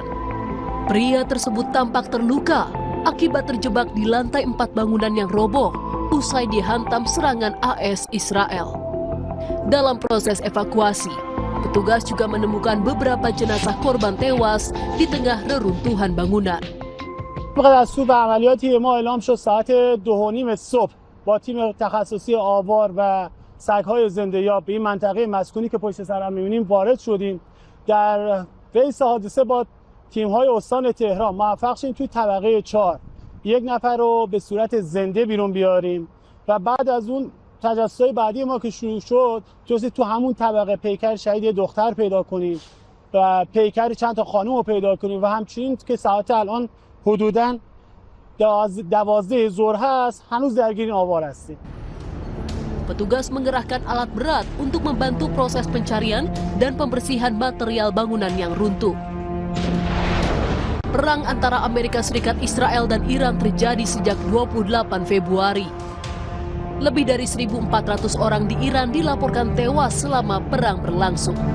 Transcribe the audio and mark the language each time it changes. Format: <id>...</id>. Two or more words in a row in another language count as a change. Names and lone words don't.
<id>Pria tersebut tampak terluka akibat terjebak di lantai 4 bangunan yang roboh usai dihantam serangan AS Israel. Dalam proses evakuasi, petugas juga menemukan beberapa jenazah korban tewas di tengah reruntuhan bangunan.</id> <fa>دستور به عملیاتی ما اعلام شد ساعت 2:30 صبح با تیم تخصصی آوار و سگ‌های زنده‌یاب به این منطقه مسکونی که پشت سر هم می‌بینیم وارد شدیم. در رئیس حادثه با تیم‌های استان تهران موفق شدیم توی طبقه 4 یک نفر رو به صورت زنده بیرون بیاریم و بعد از اون تجسس‌های بعدی ما که شروع شد جزئی تو همون طبقه پیکر شهید یه دختر پیدا کنیم و پیکر چند تا خانم رو پیدا کنیم و همچنین که ساعت الان حدوداً 12 ظهر هست هنوز درگیر آوار هستیم.</fa> <id>Petugas mengerahkan alat berat untuk membantu proses pencarian dan pembersihan material bangunan yang runtuh. Perang antara Amerika Serikat, Israel, dan Iran terjadi sejak 28 Februari. Lebih dari 1.400 orang di Iran dilaporkan tewas selama perang berlangsung.</id>